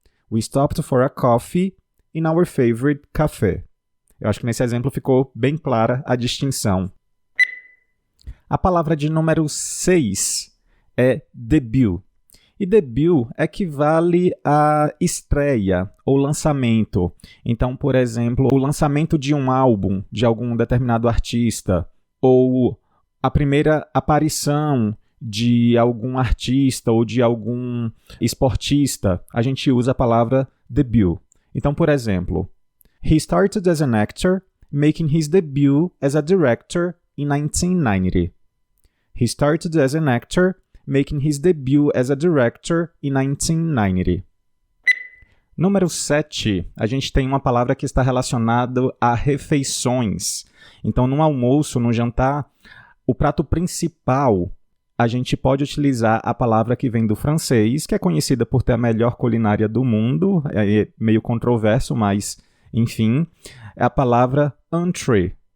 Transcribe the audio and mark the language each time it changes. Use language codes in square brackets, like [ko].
[en] We stopped for a coffee in our favorite café. [pt] Eu acho que nesse exemplo ficou bem clara a distinção. A palavra de número 6 é debut. E debut equivale a estreia ou lançamento. Então, por exemplo, o lançamento de um álbum de algum determinado artista ou a primeira aparição de algum artista ou de algum esportista, a gente usa a palavra debut. Então, por exemplo, he started as an actor, making his debut as a director in 1990. [en] He started as an actor, making his debut as a director in 1990. [pt] Número 7, a gente tem uma palavra que está relacionada a refeições. Então, no almoço, no jantar, o prato principal, a gente pode utilizar a palavra que vem do francês, que é conhecida por ter a melhor culinária do mundo, é meio controverso, mas, enfim, é a palavra entrée.